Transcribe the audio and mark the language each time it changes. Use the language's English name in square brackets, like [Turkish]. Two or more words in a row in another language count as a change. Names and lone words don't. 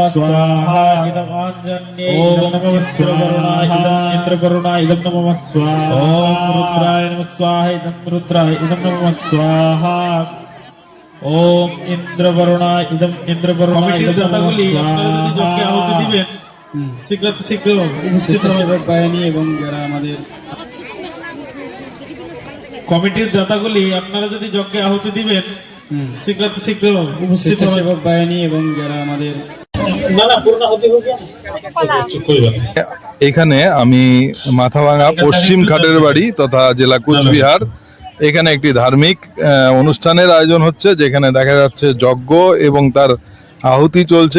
[Sanskrit] स्वाहा इदं आञ्जन्ये इदं नमः स्वाहा इदं इंद्रवरुणाय इदं नमः स्वाहा ओम रुद्राय नमः स्वाहा इदं रुद्राय इदं नमः स्वाहा ओम इंद्रवरुणाय इदं इंद्रवरुणाय इदं नमः स्वाहा [Bangla] শীঘ্র উপস্থিত বাহিনী এবং যারা আমাদের কমিটির দাতাগুলি আপনারা যদি যজ্ঞে আহুতি দিবেন শীঘ্র উপস্থিত সেবক বাহিনী এবং যারা আমাদের এখানে আমি মাথাভাঙা পশ্চিম ঘাটের বাড়ি তথা জেলা কোচবিহার এখানে একটি ধার্মিক অনুষ্ঠানের আয়োজন হচ্ছে, যেখানে দেখা যাচ্ছে যজ্ঞ এবং তার আহুতি চলছে।